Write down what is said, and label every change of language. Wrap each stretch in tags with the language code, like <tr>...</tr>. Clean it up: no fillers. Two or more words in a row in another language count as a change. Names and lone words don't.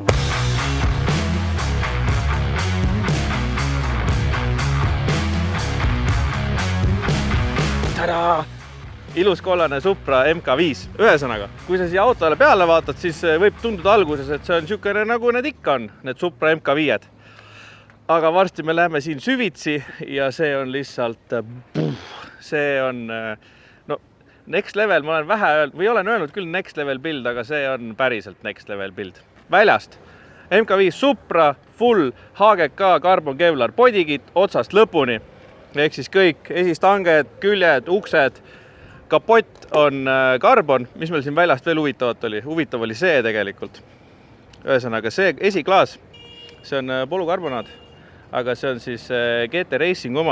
<et>Tada! Ilus kollane Supra MK5. Ühesõnaga, kui sa siia autole peale vaatad, siis võib tunduda alguses, et see on niisugune nagu need ikka on, need Supra MK5-d. Aga varsti me läheme siin süvitsi ja see on lihtsalt, see on no,</et> <en>next level,</en> <et>ma olen vähe öelnud, või olen öelnud küll</et> <en>next level build,</en> <et>aga see on päriselt</et> <en>next level build.</en> <et>Väljast MK5 Supra,</et> <en>full HGK Carbon Kevlar bodykit</en> <et>otsast lõpuni. Ehk siis kõik esistanged, küljed, uksed, kapott on karbon, mis meil siin väljast veel huvitavat oli. Huvitav oli see tegelikult. Ühesõnaga, see esiklaas, see on polukarbonaad, aga see on siis GT Racing oma.</et>